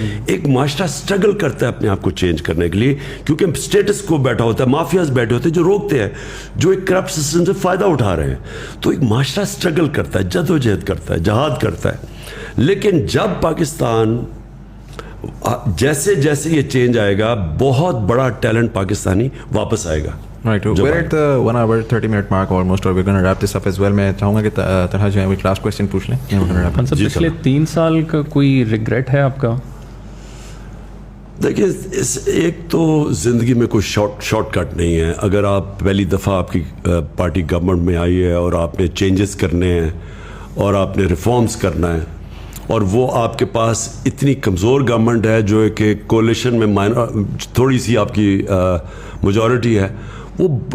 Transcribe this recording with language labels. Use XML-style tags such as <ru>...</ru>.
<ur>ایک معاشرہ اسٹرگل کرتا ہے اپنے آپ کو چینج کرنے کے لیے, کیونکہ اسٹیٹس کو بیٹھا ہوتا ہے, مافیاز بیٹھے ہوتے ہیں جو روکتے ہیں, جو ایک کرپٹ سسٹم سے فائدہ اٹھا رہے ہیں. تو ایک معاشرہ اسٹرگل کرتا ہے, جدوجہد کرتا ہے, جہاد کرتا ہے. لیکن جب پاکستان جیسے جیسے یہ چینج آئے گا, بہت بڑا ٹیلنٹ پاکستانی واپس آئے گا.</ur> <en>Right, we're at the 1 hour 30 minute mark almost, or we're going to wrap this up as well.</en> <ur>میں چاہوں گا کہ طرح جو ہے ایک لاسٹ کوشچن پوچھ لیں. پچھلے 3 سال کا کوئی ریگریٹ ہے آپ کا؟ دیکھیے, ایک تو زندگی میں کوئی شارٹ کٹ نہیں ہے. اگر آپ پہلی دفعہ آپ کی پارٹی گورنمنٹ میں آئی ہے اور آپ نے چینجز کرنے ہیں اور آپ نے ریفارمز کرنا ہے, اور وہ آپ کے پاس اتنی کمزور گورنمنٹ ہے جو کہ کولیشن میں تھوڑی سی آپ کی میجورٹی ہے, وہ</ur>